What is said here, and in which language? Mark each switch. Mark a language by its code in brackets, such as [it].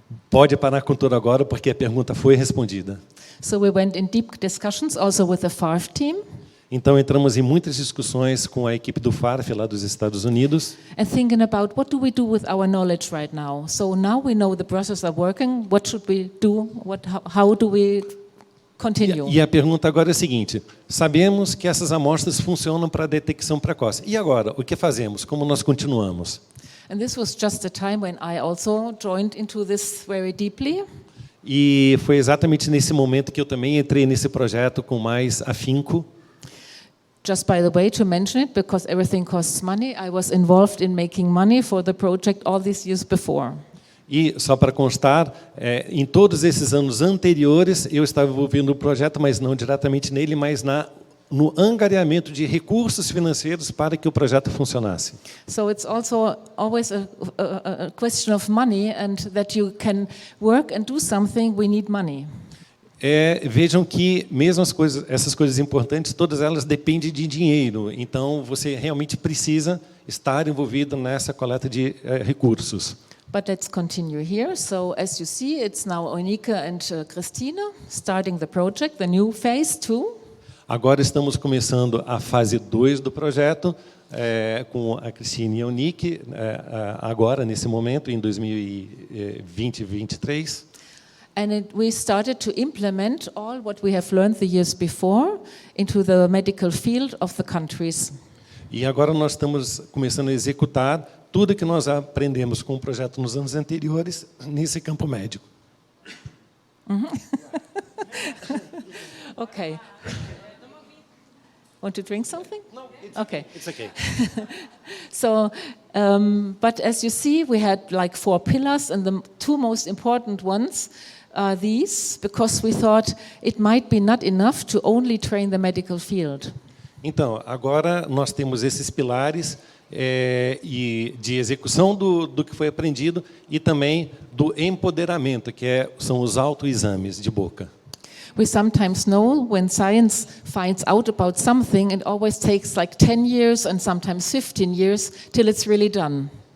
[pt] Pode parar com tudo agora porque a pergunta foi respondida. [en] So we went in deep discussions also with the FARF team. [pt] Então entramos em muitas discussões com a equipe do FARF lá dos Estados Unidos. [en] And thinking about what do we do with our knowledge right now. So now we know the brushes are working. What should we do? How do we continue? [pt] E a pergunta agora é a seguinte: sabemos que essas amostras funcionam para a detecção precoce. E agora, o que fazemos? Como nós continuamos? [en] And this was just a time when I also joined into this very deeply. [pt] E foi exatamente nesse momento que eu também entrei nesse projeto com mais afinco. [en] Just by the way, to mention it, because everything costs money, I was involved in making money for the project all these years before. [pt] E só para constar, em todos esses anos anteriores, eu estava envolvido no projeto, mas não diretamente nele, mas na no angariamento de recursos financeiros para que o projeto funcionasse. [en] So it's also always a question of money, and that you can work and do something, we need money. [pt] Vejam que mesmo essas coisas importantes, todas elas dependem de dinheiro. Então, você realmente precisa estar envolvido nessa coleta de recursos. [en] But let's continue here. So as you see, it's now Onika and Christina starting the project, the new phase 2. [pt] Agora estamos começando a fase 2 do projeto, com a Cristina e a Unique, agora, nesse momento, em 2020 e 2023. [en] And we started to implement all what we have learned the years before into the medical field of the countries. [pt] E agora nós estamos começando a executar tudo que nós aprendemos com o projeto nos anos anteriores nesse campo médico. [en] Okay. Want to drink something? No, okay. It's okay. So, but as you see, we had like 4 pillars, and the 2 most important ones are these, because we thought it might be not enough to only train the medical field. [pt] Então, agora nós temos esses pilares e de execução do que foi aprendido e também do empoderamento, que são os autoexames de boca. [en] We sometimes know when science finds out about something, it always takes like 10 years and sometimes 15 years till it's really done.